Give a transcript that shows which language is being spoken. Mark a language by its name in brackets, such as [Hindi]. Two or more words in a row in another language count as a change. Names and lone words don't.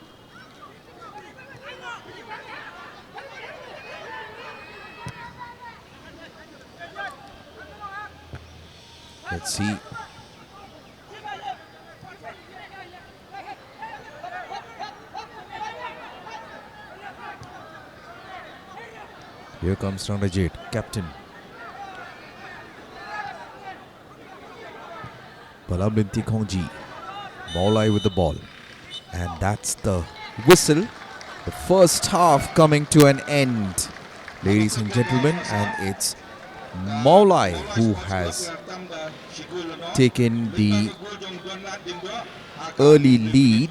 [English] Let's see. Here comes Rangda Jade, captain. Balamlinti Khongji. Maulai with the ball. And that's the whistle. The first half coming to an end, ladies and gentlemen. And it's Maulai who has taken the early lead.